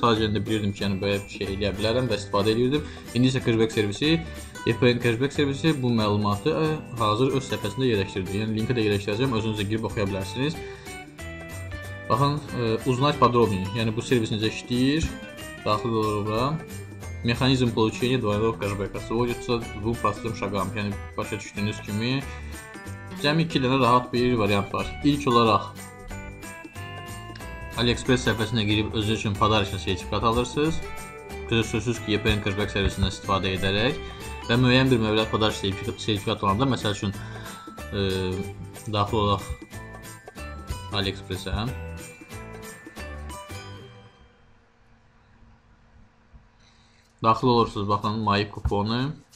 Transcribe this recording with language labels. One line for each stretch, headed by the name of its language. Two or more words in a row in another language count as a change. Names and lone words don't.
Azerbaijani: Sadəcə bilirdim ki, yəni belə bir şey eləyə bilərəm və istifadə edirdim. İndi isə cashback servisi, YPN cashback servisi bu məlumatı hazır öz səhifəsində yerləşdirdi. Yəni linki də yerləşdirəcəm, özünüz də girib oxuya bilərsiniz. Baxın,
Russian: узнать подробнее,
Azerbaijani: yəni bu servis necə işləyir, daxil olur bura.
Russian: Mexanizm получения двойного кэшбэка сводится к двум простым шагам.
Azerbaijani: Yəni başa düşdüyünüz kimi cəmi 2 dənə rahat bir variant var. İlk olaraq AliExpress səhifəsinə girib özünüz üçün padarışın sertifikat alırsınız. Sözsüz ki, YPN cashback servisindən istifadə edərək və müəyyən bir məbləğ padarış sertifikat olanda, məsəl üçün daxil olaraq AliExpress-ə daxil olursunuz, baxın, May kuponu.